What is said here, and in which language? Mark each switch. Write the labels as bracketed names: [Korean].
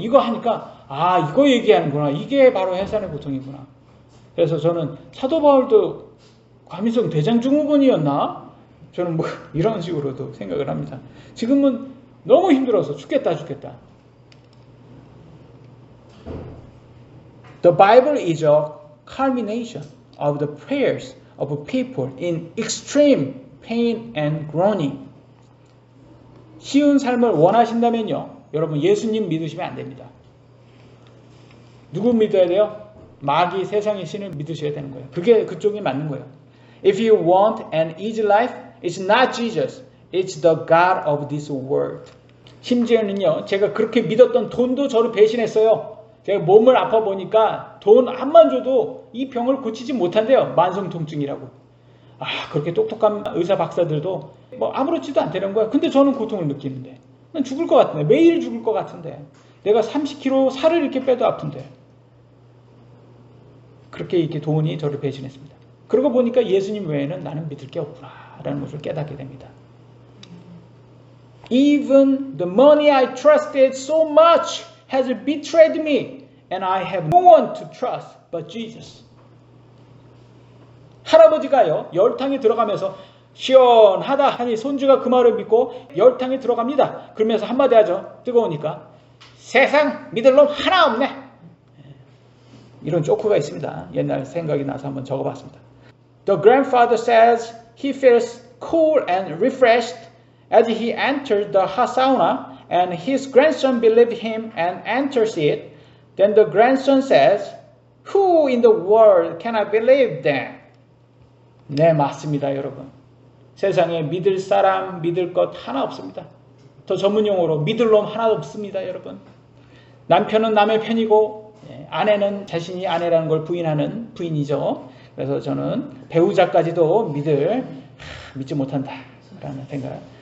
[Korean] 이거 하니까 이거 얘기하는구나. 이게 바로 해산의 고통이구나. 그래서 저는 사도 바울도 과민성 대장 증후군이었나? 저는 이런 식으로도 생각을 합니다. 지금은 너무 힘들어서 죽겠다. [English] The Bible is a culmination of the prayers of people in extreme pain and groaning. [Korean] 쉬운 삶을 원하신다면요, 여러분 예수님 믿으시면 안 됩니다. 누구 믿어야 돼요? 마귀 세상의 신을 믿으셔야 되는 거예요. 그쪽이 맞는 거예요. [English] If you want an easy life, it's not Jesus. It's the God of this world. [Korean] 심지어는요, 제가 그렇게 믿었던 돈도 저를 배신했어요. 제가 몸을 아파 보니까 돈 한만 줘도 이 병을 고치지 못한대요. 만성 통증이라고. 그렇게 똑똑한 의사 박사들도 아무렇지도 않다는 거야. 근데 저는 고통을 느끼는데. 난 죽을 것 같은데. 매일 죽을 것 같은데. 내가 30kg 살을 이렇게 빼도 아픈데. 그렇게 이렇게 돈이 저를 배신했습니다. 그러고 보니까 예수님 외에는 나는 믿을 게 없구나 라는 것을 깨닫게 됩니다. [English] Even the money I trusted so much has betrayed me, and I have no one to trust but Jesus. [Korean] 할아버지가요, 열탕에 들어가면서 시원하다 하니 손주가 그 말을 믿고 열탕에 들어갑니다. 그러면서 한마디 하죠. 뜨거우니까. 세상 믿을 놈 하나 없네. 이런 조크가 있습니다. 옛날 생각이 나서 한번 적어봤습니다. [English] The grandfather says he feels cool and refreshed as he entered the hot sauna, and his grandson believed him and enters it. Then the grandson says, "Who in the world can I believe then?" [Korean] 네, 맞습니다, 여러분. 세상에 믿을 사람, 믿을 것 하나 없습니다. 더 전문 용어로 믿을 놈 하나도 없습니다, 여러분. 남편은 남의 편이고 아내는 자신이 아내라는 걸 부인하는 부인이죠. 그래서 저는 배우자까지도 믿지 못한다라는 생각.